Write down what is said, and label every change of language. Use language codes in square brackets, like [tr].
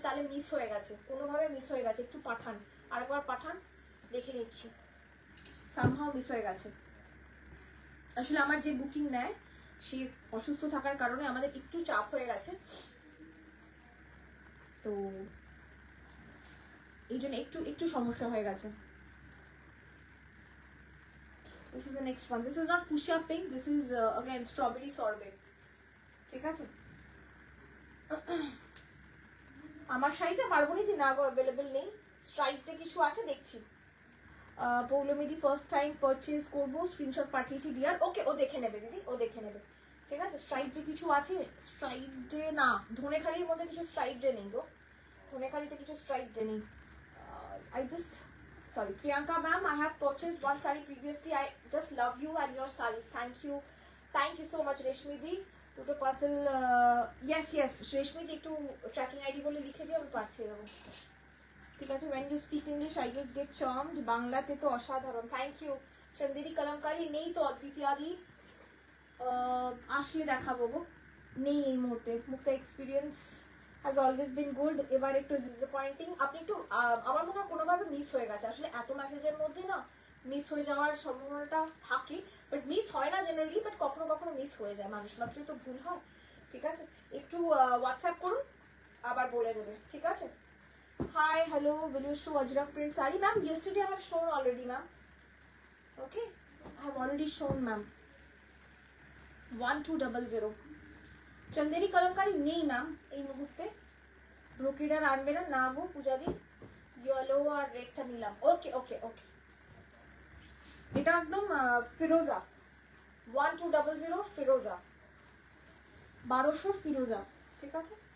[bn] তাহলে মিস হয়ে গেছে, কোনোভাবে মিস হয়ে গেছে। একটু পাঠান, আরেকবার পাঠান, দেখে নিচ্ছি। সামহাও মিস হয়ে গেছে। আসলে আমার যে বুকিং নেয় সে অসুস্থ থাকার কারণে আমাদের একটু চাপ হয়ে গেছে, তো এই জন্য একটু সমস্যা হয়ে গেছে। [en] This is the next one. This is not fuchsia pink. This is again strawberry sorbet. [bn] ঠিক আছে? আমার শাড়িতে পারবনি না গো, অ্যাভেলেবল নেই। স্ট্রাইপতে কিছু আছে দেখছি। পৌলমিদি ফার্স্ট টাইম পারচেজ করবো, স্ক্রিনশট পাঠিয়েছি ডিয়ার। ওকে, ও দেখে নেবে দিদি, ও দেখে নেবে, ঠিক আছে? স্ট্রাইপডে কিছু আছে, স্ট্রাইপডে না, ধনেখালির মধ্যে কিছু স্ট্রাইপডে নেই গো, ধনেখালিতে কিছু স্ট্রাইপডে নেই। [en] I just, sorry, Priyanka ma'am, I have purchased one saree previously. I just love you and your sarees. Thank you so much, Reshmi di. [bn] দুটো পার্সেল, yes, রেশমি দি একটু ট্র্যাকিং আইডি বলে লিখে দিও, আমি পাঠিয়ে দেবো, ঠিক আছে? [en] when you speak English I just get charmed. [bn] বাংলাতে তো অসাধারণ। Thank you. চন্দেরি কলমকারি নেই তো অদ্বিতীয়াদি, আসলে দেখাবো গো, নেই এই মুহূর্তে। [en] Mukta experience has always been good, [bn] এবার একটু ডিসঅ্যাপয়েন্টিং। আপনি একটু আমার মনে হয় কোনোভাবে মিস হয়ে গেছে। আসলে এত মেসেজের মধ্যে না মিস হয়ে যাওয়ার সম্ভাবনাটা থাকে, বাট মিস হয় না জেনারেলি, বাট কখনো কখনো মিস হয়ে যায়, মানুষ মাত্রই তো ভুল হয়, ঠিক আছে? একটু হোয়াটসঅ্যাপ করুন, আবার বলে দেবে, ঠিক আছে? [en] Hi, hello, will you show Ajrak print saree? Ma'am, yesterday I have shown already, ma'am. Okay, I have already shown, ma'am. 1200. [bn] Chanderi kalamkari নেই ম্যাম এই মুহূর্তে। ব্রোকেড আর আনবে না গো পূজাদি, ইয়েলো আর রেডটা নিলাম। ওকে, এটা একদম ফিরোজা, 1200 ফিরোজা, 1200 ফিরোজা, ঠিক আছে?